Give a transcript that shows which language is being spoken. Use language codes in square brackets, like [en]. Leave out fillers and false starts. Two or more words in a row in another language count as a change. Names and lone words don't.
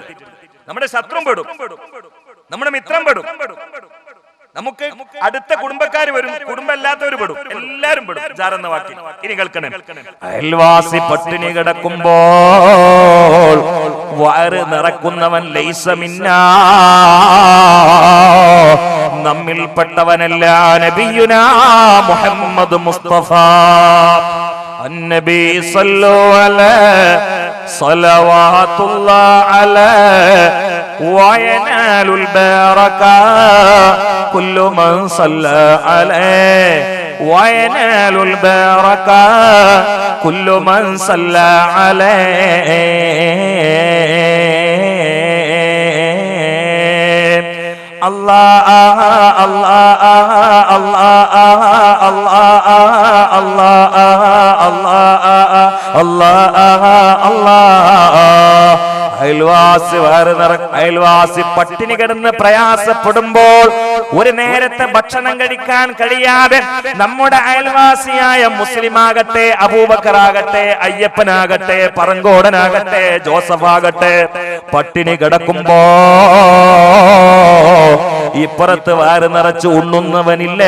[ml] നമ്മുടെ ശത്രു പെടും, നമ്മുടെ മിത്രം പെടും, നമുക്ക് അടുത്ത കുടുംബക്കാർ വരും, കുടുംബമല്ലാത്തവർ പെടും, എല്ലാരും പെടും ജാർ എന്ന വാക്കിൽ. ഇനി കേൾക്കണം. അയൽവാസി പട്ടിണി കിടക്കുമ്പോൾ വയറ് നിറക്കുന്നവൻ [ar] ليس منا, [ml] നമ്മിൽപ്പെട്ടവനല്ല. [ar] نبينا محمد مصطفى النبي صلوا عليه صلوات الله عليه وينال البركة كل من صلى عليه وينال البركة كل من صلى عليه. الله الله الله [ml] അയൽവാസി പട്ടിണി കിടന്ന് പ്രയാസപ്പെടുമ്പോൾ ഒരു നേരത്തെ ഭക്ഷണം കഴിക്കാൻ കഴിയാതെ നമ്മുടെ അയൽവാസിയായ മുസ്ലിമാകട്ടെ, അബൂബക്കറാകട്ടെ, അയ്യപ്പനാകട്ടെ, പറങ്കോടനാകട്ടെ, ജോസഫാകട്ടെ പട്ടിണി കിടക്കുമ്പോ ഇപ്പുറത്ത് വയറ് നിറച്ച് ഉണ്ണുന്നവനില്ലേ?